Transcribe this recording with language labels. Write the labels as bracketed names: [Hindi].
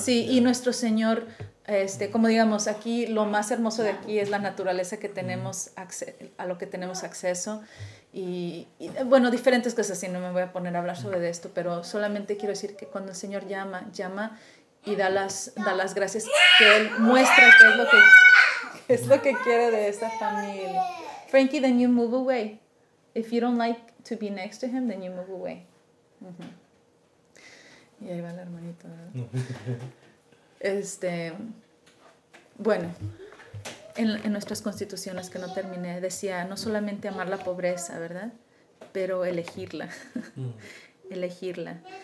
[Spanish] Sí, y nuestro Señor, como digamos, aquí lo más hermoso de aquí es la naturaleza que tenemos, a lo que tenemos acceso. Y bueno, diferentes cosas, y no me voy a poner a hablar sobre esto, pero solamente quiero decir que cuando el Señor llama y da las gracias, que Él muestra qué es lo que quiere de esa familia. [English] Frankie, then you move away. If you don't like to be next to him, then you move away. [Spanish] Y ahí va el hermanito, ¿verdad? Bueno, en nuestras constituciones que no terminé, decía no solamente amar la pobreza, ¿verdad? Pero elegirla. Elegirla.